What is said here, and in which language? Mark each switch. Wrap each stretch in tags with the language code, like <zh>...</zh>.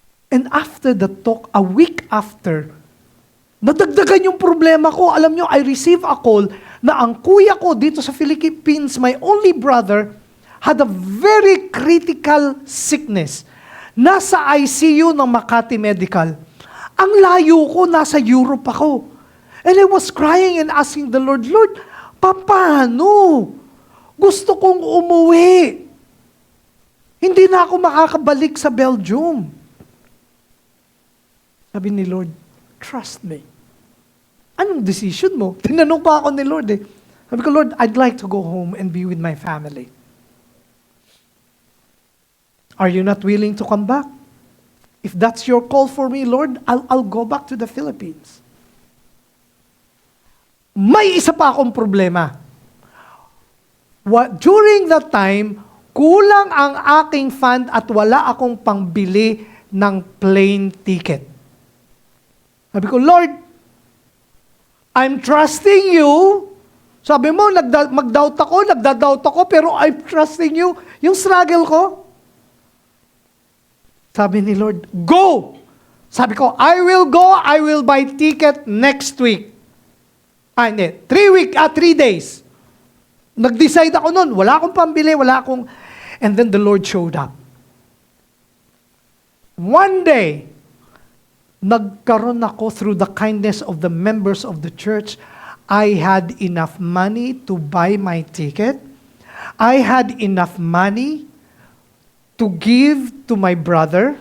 <en>And after the talk, a week after, nadagdagan yung problema ko. Alam nyo, I received a call na ang kuya ko dito sa Philippines, my only brother, had a very critical sickness.</en> <tl>Nasa ICU ng Makati Medical. Ang layo ko, nasa Europe ako.</tl> <en>And I was crying and asking the Lord, Lord, paano?</en> <tl>Gusto kong umuwi. Hindi na ako makakabalik sa Belgium. Sabi ni Lord, trust me. Anong decision mo? Tinanong pa ako ni Lord eh.</tl> <en>Sabi ko, Lord, I'd like to go home and be with my family. Are you not willing to come back? If that's your call for me, Lord, I'll go back to the Philippines.</en> <tl>May isa pa akong problema. During that time, kulang ang aking fund at wala akong pangbili ng plane ticket.</tl> <en>Sabi ko, Lord, I'm trusting you.</en> <tl>Sabi mo, mag-doubt ako, nagda-doubt ako, pero I'm trusting you. Yung struggle ko, sabi ni Lord, go!</tl> <en>Sabi ko, I will go, I will buy ticket next week.</en> <tl>Hindi, 3 days. Nag-decide ako nun, wala akong pambili, wala akong...</tl> <en>And then the Lord showed up. One day, nagkaroon ako through the kindness of the members of the church. I had enough money to buy my ticket. I had enough money to give to my brother.</en>